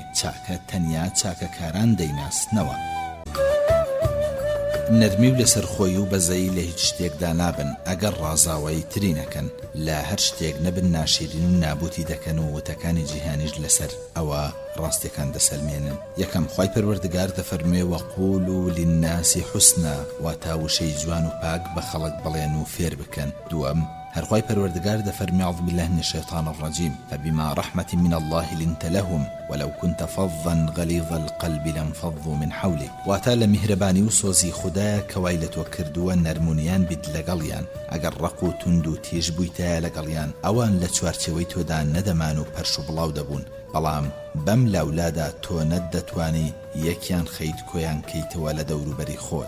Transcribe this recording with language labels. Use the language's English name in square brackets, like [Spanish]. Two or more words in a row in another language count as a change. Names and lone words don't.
[Central Kurdish] چاکە تەنیا چاکەکاران دەیناسنەوە. نەرمی و لەسەرخۆی و بەزەیی لە هیچ شتێکدا نابن ئەگەر ڕازاوایی تری نەکەن لە هەر شتێک نەبن ناشیرین و نابوتی دەکەن و وتەکانی جیهانیش لەسەر ئەوە ڕاستیەکان دەسەلمێنن. یەکەم خوای پەروەردگار دەفەرمێ [Arabic] وەقولوا للناس حوسنا [Central Kurdish] واتە وشەی جوان و پاک بە خەڵک بڵێن و فێر بکەن. دووەم هەرخوای پەروەردگار دەفەرمێ [Arabic] أعوذ بالله من الشيطان الرجيم فبما رحمة من الله لنت لهم ولو كنت فظا غليظ القلب لانفضوا من حولك. [Central Kurdish] واتا لە میهرەبانی و سۆزی خوددایە کەوای لە تۆ کردووە نەرمونیان بیت لەگەڵیان ئەگەر ڕق و تند و تێژ بوویتایە لەگەڵیان ئەوان لە چوارچێوەی تۆدا نەدەمان و پەرش و بڵاو دەبوون بەڵام بەم لاولادا تۆ نەتدەتوانی یەکیان خەیت کۆیان کەیتەوە لە دەوروبەری خۆت.